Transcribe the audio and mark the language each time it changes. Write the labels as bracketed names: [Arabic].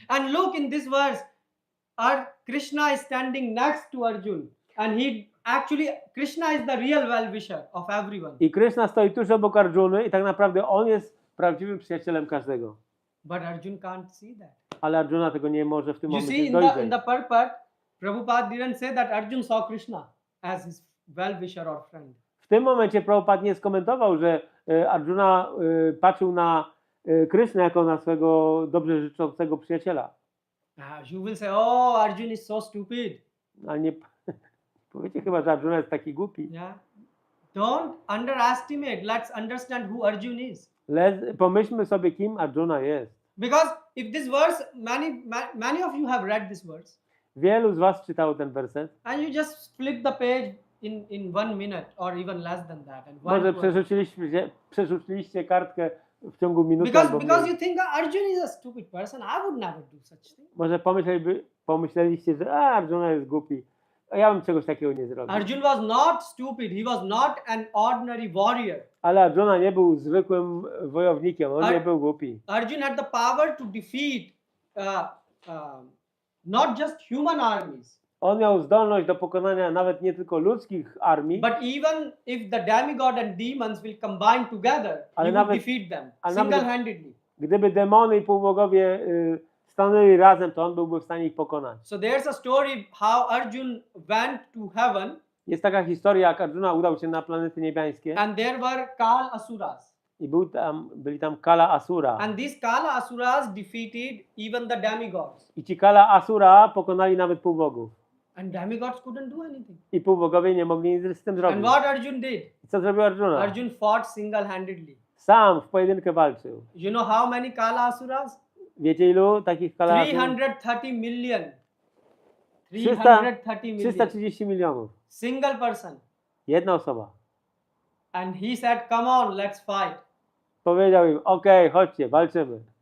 [English] And look in this verse, Krishna is standing next to Arjun, and Krishna is the real well-wisher of everyone. [Polish] I Kryszna stoi tuż obok Arjuny i tak naprawdę on jest prawdziwym przyjacielem każdego. [English] But Arjun can't see that. [Polish] Ale Arjuna tego nie może w tym [English] You see, [Polish] momencie [English] in [Polish] dojrzeć. [English] the purport, Prabhupada didn't say that Arjun saw Krishna as his well-wisher or friend. [Polish] W tym momencie Prabhupada nie skomentował, że Arjuna patrzył na Krysznę jako na swego dobrze życzącego przyjaciela. [English] You will say, oh, Arjun is so stupid. [Polish] Ale nie powiecie chyba, że Arjuna jest taki głupi. [English] Yeah. Don't underestimate. Let's understand who Arjun is. [Polish] Pomyślmy sobie, kim Arjuna jest. [English] Because if this verse, many of you have read this verse. [Polish] Wielu z was czytało ten werset. [English] And you just flip the page in 1 minute or even less than that. And [Polish] Może przerzuciliście kartkę w ciągu minuty albo [English] because [Polish] mniej. [English] you think Arjun is a stupid person, I would never do such thing. [Polish] Może pomyśleliście, że Arjuna jest głupi. A ja bym czegoś takiego nie zrobił. [English] Arjun was not stupid. He was not an ordinary warrior. [Polish] Ale Arjuna nie był zwykłym wojownikiem, on nie był głupi. [English] Arjun had the power to defeat not just human armies. [Polish] On miał zdolność do pokonania nawet nie tylko ludzkich armii, [English] But even if the demigod and demons will combine together, he would defeat them single-handedly. [Polish] Gdyby demony i półbogowie stanęli razem, to on byłby w stanie ich pokonać. [English] So there's a story how Arjun went to heaven. [Polish] Jest taka historia, jak Arjuna udał się na planety niebiańskie. [English] And there were Kal Asuras. [Polish] I byli tam Kala Asura. [English] And these Kala Asuras defeated even the demigods. [Polish] I ci Kala Asura pokonali nawet półbogów. [English] And demigods couldn't do anything. [Polish] I półbogowie nie mogli nic z tym zrobić. [English] And what Arjun did? [Polish] I co zrobił Arjuna? [English] Arjun fought single-handedly. [Polish] sam w pojedynkę walczył. [English] You know how many Kala Asuras? [Polish] Wiecie ilu takich kalasów? [English] 330 million. 300 330 million. [Polish] 330 milionów. [English] Single person. [Polish] Jedna osoba. [English] And he said, come on, let's fight. [Polish] Powiedział im, okej, chodźcie, walczymy.